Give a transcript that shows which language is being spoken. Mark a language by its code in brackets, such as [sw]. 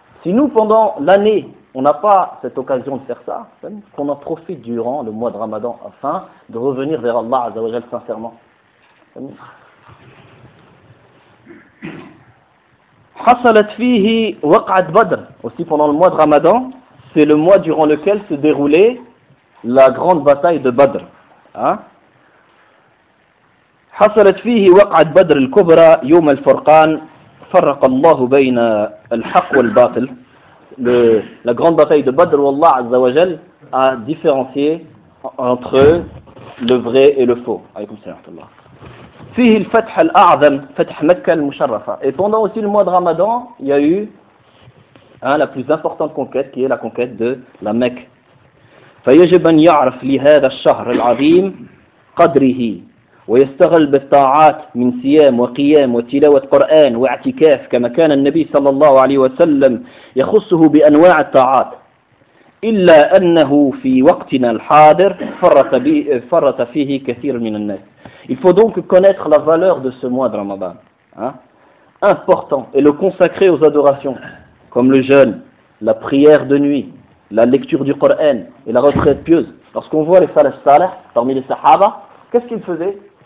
[fr] Si nous, pendant l'année, on n'a pas cette occasion de faire ça, qu'on en profite durant le mois de Ramadan, afin de revenir vers Allah, Azza wa Jal, sincèrement. [ar] Hassalat fihi waqa'at badr. [fr] Aussi, pendant le mois de Ramadan, c'est le mois durant lequel se déroulait la grande bataille de Badr. [ar] حصلت فيه وقعة بدر الكبرى يوم الفرقان فرق الله بين الحق والباطل. [fr] La grande bataille de Badr où Allah Azza wa Jal a différencié entre le vrai et le faux. [ar] فيه الفتح الأعظم فتح مكة المشرفة. [fr] Et pendant aussi le mois de Ramadan, il y a eu la plus importante conquête qui est la conquête de la Mecque. [ar] فيجب أن يعرف لهذا الشهر العظيم قدره ويستغل بالطاعات من صيام وقيام وتلاوة قرآن واعتكاف كما كان النبي صلى الله عليه وسلم يخصه بأنواع الطاعات إلا أنه في وقتنا الحاضر فرط فيه كثير من الناس. [fr] Il faut donc connaître la valeur de ce mois de Ramadan, important, et le consacrer aux adorations comme le jeûne, la prière de nuit, la lecture du Coran et la retraite pieuse. Lorsqu'on voit les salaf salih parmi les sahaba, qu'est-ce qu'ils faisaient?